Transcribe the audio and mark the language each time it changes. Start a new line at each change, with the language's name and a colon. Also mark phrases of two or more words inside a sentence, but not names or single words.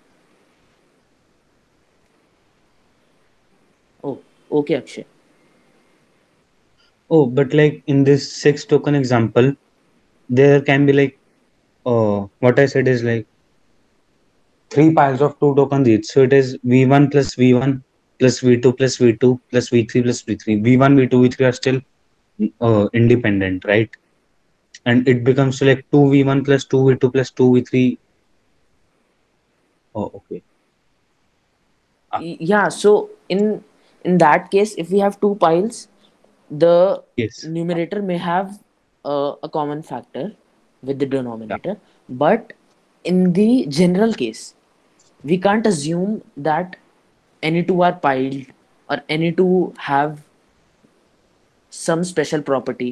English: Oh, okay, Akshay. Oh, but like in this six token example, there can be like what I said is like three piles of two tokens each. So it is V1 plus V1 plus V2 plus V2 plus V3 plus V3. V1, V2, V3 are still independent, right? And it becomes like 2V1 plus 2V2 plus 2V3. Oh, okay. Yeah, so in that case, if we have two piles, the Yes. numerator may have a common factor with the Yeah. denominator, but in the general case, we can't assume that any two are piled or any two have some special property.